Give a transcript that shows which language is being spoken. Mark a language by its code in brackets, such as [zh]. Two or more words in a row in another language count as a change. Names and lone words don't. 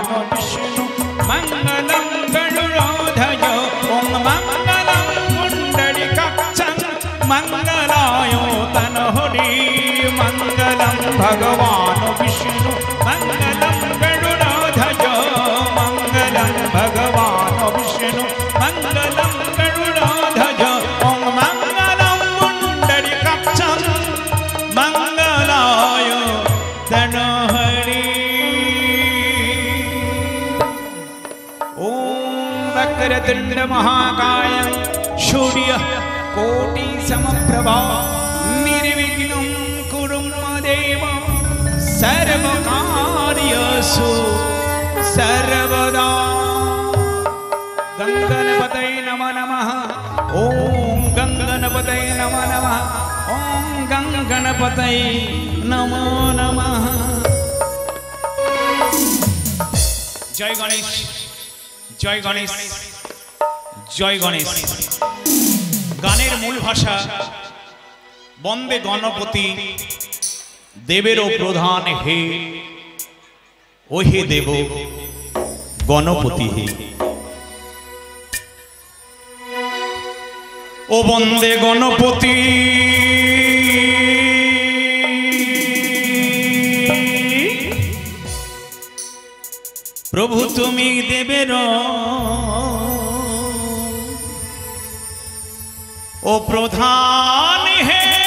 [sa] বিষ্ণু মঙ্গলম গরুড়ধ্বজ ওম মঙ্গলম পুণ্ডরীকাক্ষং মঙ্গলায় তনহরি মঙ্গলম ভগবান বিষ্ণু মঙ্গলম গরুড়ধ্বজ মঙ্গলম ভগবান বিষ্ণু মঙ্গলম গরুড়ধ্বজ ওম মঙ্গলম পুণ্ডরীকাক্ষং মঙ্গলায় তনহরি ওম বক্রতুণ্ড মহাকায় সূর্য কোটি সমপ্রভা निर्विघ्नं कुरु देव सर्वकार्येषु सर्वदा। गंगणपतये नमः नमः ओम गंगणपतये नमः नमः ओम गंगणपतये नमो नमः। जय गणेश, जय गणेश, जय गणेश। [bn] গানের মূল ভাষা বন্দে গণপতি দেবেরও প্রধান হে ও হে দেব গণপতি হে। ও বন্দে গণপতি প্রভু তুমি দেবের ও প্রধান হে।